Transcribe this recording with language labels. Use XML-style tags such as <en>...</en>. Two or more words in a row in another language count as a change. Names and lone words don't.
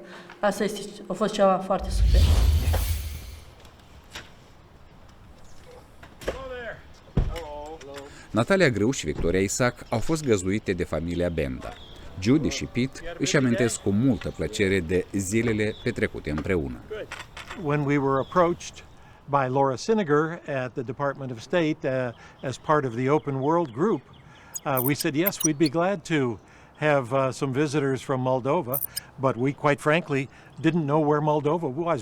<ro>Asta a fost ceva foarte super. Natalia Grâu și Victoria Isaac au fost găzduite de familia Benda. Judy și Pete își amintesc cu multă plăcere de zilele petrecute împreună.</ro> <en>When we were approached by Laura Siniger at the Department of State as part of the Open World Group, we said yes, we'd be glad to have some visitors from Moldova, but we quite frankly didn't know where Moldova was.</en>